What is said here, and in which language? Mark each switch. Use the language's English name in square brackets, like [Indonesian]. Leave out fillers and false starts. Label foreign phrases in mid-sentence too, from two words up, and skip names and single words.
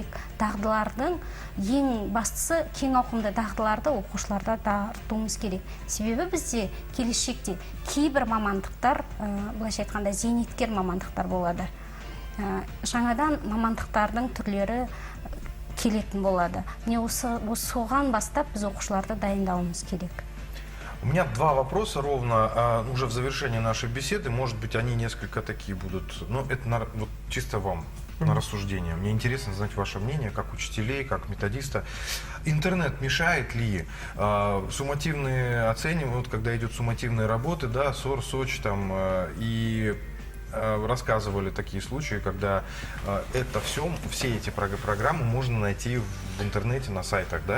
[Kazakh] Дағдылардың ең бастысы кең ауқымды дағдыларды оқушыларда тартуымыз керек. Себебі бізде келешекте кейбір мамандықтар, былайша айтқанда зейнеткер мамандықтар болады. Жаңадан мамандықтардың түрлері келетін болады. Соған бастап біз оқушыларды дайындауымыз керек. [Russian] У меня два вопроса ровно, уже в завершении нашей беседы, может быть, они несколько такие будут, но это вот чисто вам на рассуждение. Мне интересно знать ваше мнение, как учителей, как методиста. Интернет мешает ли? Суммативные оценивают, вот когда идет суммативные работы, да, СОР, СОЧ там, и рассказывали такие случаи, когда все эти программы можно найти в интернете, на сайтах, да.